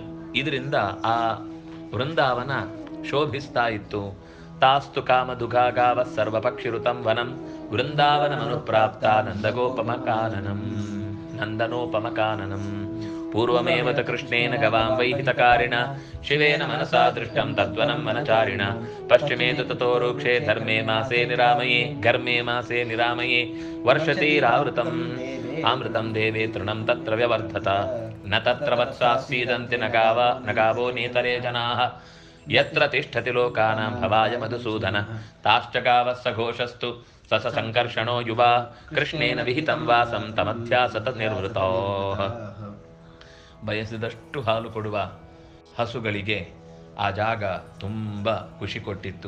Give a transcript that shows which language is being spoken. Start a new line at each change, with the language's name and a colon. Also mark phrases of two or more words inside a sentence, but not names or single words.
Kannada: ಇದರಿಂದ ಆ ವೃಂದಾವನ ಶೋಭಿಸ್ತಾ ಇತ್ತು.
Sanskrit: ತಾಸ್ತು ಕಾಮದುಘಾಗಾವ ಸರ್ವಪಕ್ಷಿಋತಂ ವನಂ ವೃಂದಾವನ ಮನುಪ್ರಾಪ್ತ ನಂದನೋಪಮಕಾನನಂ ಪೂರ್ವಮೇವತ ಕೃಷ್ಣೇನ ಗವಾಂ ವೈಹಿತಕಾರಿಣ ಶಿವೇನ ಮನಸಾ ದೃಷ್ಟಂ ತದ್ವನಂ ವನಚಾರಿಣ ಪಶ್ಚಿಮೇತು ತತೋ ರೂಕ್ಷೇ ಘರ್ಮೇ ಮಾಸೇ ನಿರಾಮಯೇ ವರ್ಷತೀರಾವೃತಂ ಆಮೃತಂ ದೇವೇ ತೃಣಂ ತತ್ರ ವ್ಯವರ್ಧತ ನ ತತ್ರ ವತ್ಸಾಸ್ಸೀದಂತೆ ನ ಗಾವೋ ನೇತರೇ ಜನಾಃ ಯತ್ರ ತಿಷ್ಠತಿ ಲೋಕಾನಾಂ ಭವಾಯ ಮಧುಸೂದನ ತಾಶ್ಚ ಗಾವಃ ಸಘೋಷಸ್ತು ಸಸ ಸಂಕರ್ಷಣೋ ಯುವಾ ಕೃಷ್ಣೇನ ವಿಹಿತಂ ವಾಸಂ ತಮಧ್ಯಾಸತ ನಿರ್ವೃತೋ.
Kannada: ಬಯಸಿದಷ್ಟು ಹಾಲು ಕೊಡುವ ಹಸುಗಳಿಗೆ ಆ ಜಾಗ ತುಂಬ ಖುಷಿ ಕೊಟ್ಟಿತ್ತು.